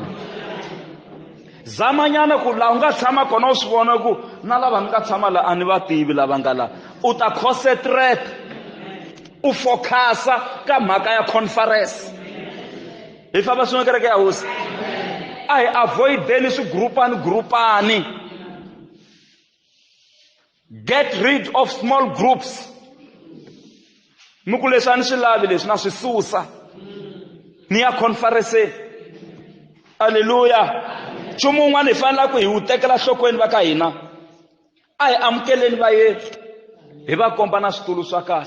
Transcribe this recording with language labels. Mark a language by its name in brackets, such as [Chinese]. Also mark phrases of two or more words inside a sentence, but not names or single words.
[Tsonga] Zamanyana ku laha u nga tshama kona u swi vona ku na lava mi nga tshama laha a ni va tivi lava nga laha, u ta concentrate u focus-a ka mhaka ya conference. Hi famba swin'we kereke ya hosi. A hi avoideni swigurupani. [English] Get rid of small groups. [Tsonga] Mi ku leswi a ni swi lavi leswi na swi susa ni ya conference. Haleluya. Nchumu wun'wana hi fanele ku hi wu tekela nhlokweni va ka hina, a hi amukeleni vayeni hi va komba na switulu swa kahle.